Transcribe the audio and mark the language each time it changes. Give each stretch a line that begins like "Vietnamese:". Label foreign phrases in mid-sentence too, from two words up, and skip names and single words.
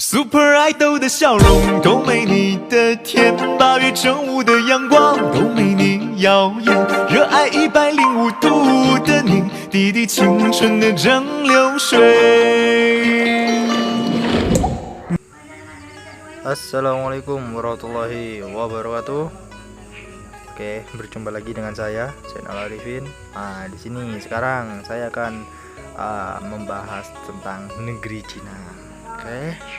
English: super idol
Chinese: 的笑容都没你的甜，8月正午的阳光都没你耀眼，热爱105度的你，滴滴青春的蒸馏水。
Arabic: السلام عليكم ورحمة الله وبركاته.
Indonesian: Oke, berjumpa lagi dengan saya Zainal Arifin. Di sini sekarang saya akan membahas tentang negeri Cina. Oke.